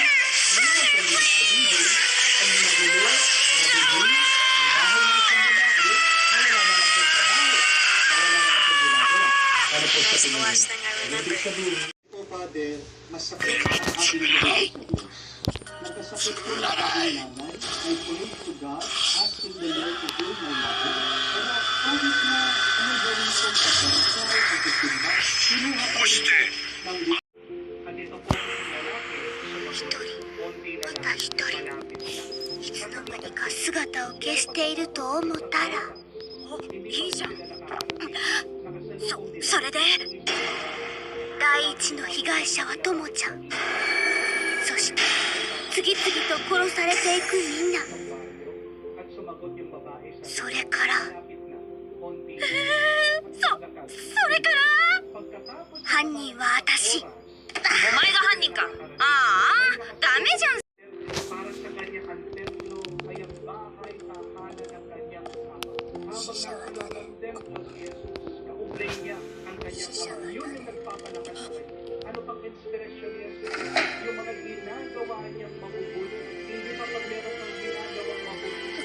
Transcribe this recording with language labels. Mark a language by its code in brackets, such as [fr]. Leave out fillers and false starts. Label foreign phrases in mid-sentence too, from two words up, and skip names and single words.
[tl] Ano naman po ibig sabihin? Ang magulo, mabigil, ang bahay ng isang babae, nawala na ng trabaho, nawala na ng ginagawa. Ano po sa tingin niyo? Ibig sabihin, po Father, masakit ang aking buhay sa Diyos. Nagkasakit po ng aking nanay, [en] I prayed to God, asking the Lord to heal my mother. Pero kahit na anong gawin kong pagkakasal, pagkasimba, kinuha pa rin po ng Diyos. Andito po ang lalaki, sumagot, konti na lang, malapit na. [ja] いつの間にか姿を消していると思ったら、いいじゃん。それで第一の被害者はともちゃん、そして次々と殺されていくみんな、それからそれから犯人は私。お前が犯人か。ああ、ダメじゃん。 [tl] Para sa kanya ang templo ay ang bahay tahanan ng kanyang ama. Habang nasa ang templo si Jesus, kaugnay niya ang kanyang ama. Yun yung nagpapalakas sa kanya. Ano pang inspirasyon niya sa kanya? Yung mga ginagawa niyang mabubuti. Hindi pa pag meron kang ginagawang mabubuti.